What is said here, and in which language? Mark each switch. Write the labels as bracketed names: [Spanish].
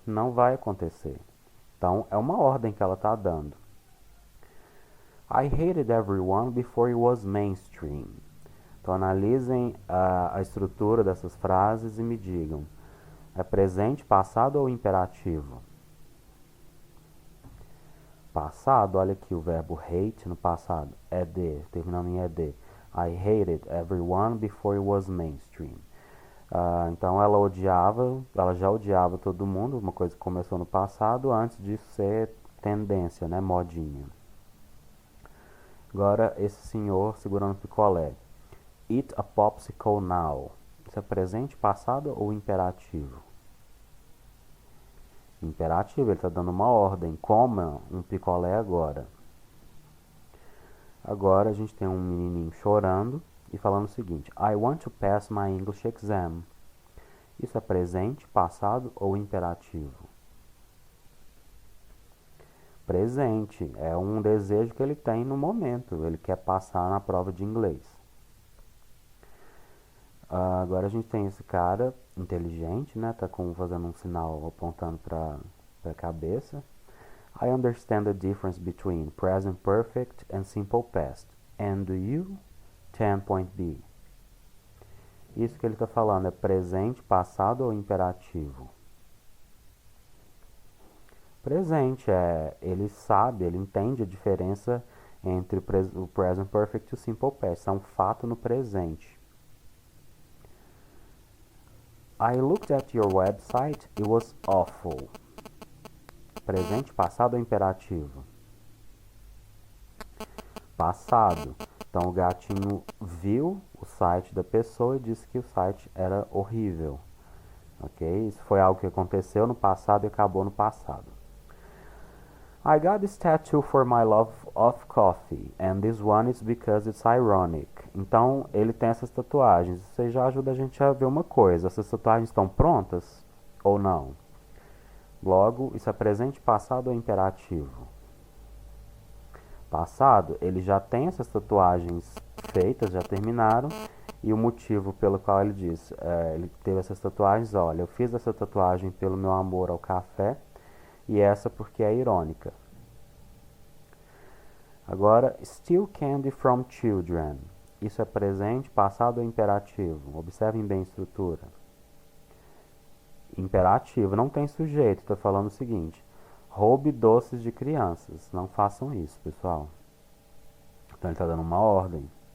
[Portuguese] Não vai acontecer. Então é uma ordem que ela está dando. [English] I hated everyone before it was mainstream. [Portuguese] Então analisem a estrutura dessas frases e me digam, é presente, passado ou imperativo? Passado, olha aqui o verbo hate no passado, ed, terminando em ed. [English] I hated everyone before it was mainstream. [Portuguese] Então ela já odiava todo mundo, uma coisa que começou no passado, antes disso ser tendência, né, modinha. Agora, esse senhor segurando o picolé. [English] Eat a popsicle now. [Portuguese] Isso é presente, passado ou imperativo? Imperativo, ele está dando uma ordem. Coma um picolé agora. Agora a gente tem um menininho chorando e falando o seguinte: [English] I want to pass my English exam. [Portuguese] Isso é presente, passado ou imperativo? Presente, é um desejo que ele tem no momento. Ele quer passar na prova de inglês. Agora a gente tem esse cara inteligente, né? Tá fazendo um sinal apontando para a cabeça. [English] I understand the difference between present perfect and simple past. And do you? 10.b. [Portuguese] Isso que ele está falando é presente, passado ou imperativo? Presente, ele sabe, ele entende a diferença entre o present perfect e o simple past. É um fato no presente. [English] I looked at your website, it was awful. [Portuguese] Presente, passado ou imperativo? Passado. Então o gatinho viu o site da pessoa e disse que o site era horrível. Ok? Isso foi algo que aconteceu no passado e acabou no passado. [English] I got this tattoo for my love of coffee, and this one is because it's ironic. [Portuguese] Então, ele tem essas tatuagens. Isso aí já ajuda a gente a ver uma coisa. Essas tatuagens estão prontas ou não? Logo, isso é presente, passado ou imperativo? Passado, ele já tem essas tatuagens feitas, já terminaram. E o motivo pelo qual ele diz, ele teve essas tatuagens, olha, eu fiz essa tatuagem pelo meu amor ao café, e essa porque é irônica. Agora, [English] steal candy from children. [Portuguese] Isso é presente, passado ou imperativo? Observem bem a estrutura. Imperativo, não tem sujeito, está falando o seguinte: roube doces de crianças. Não façam isso, pessoal. Então ele está dando uma ordem.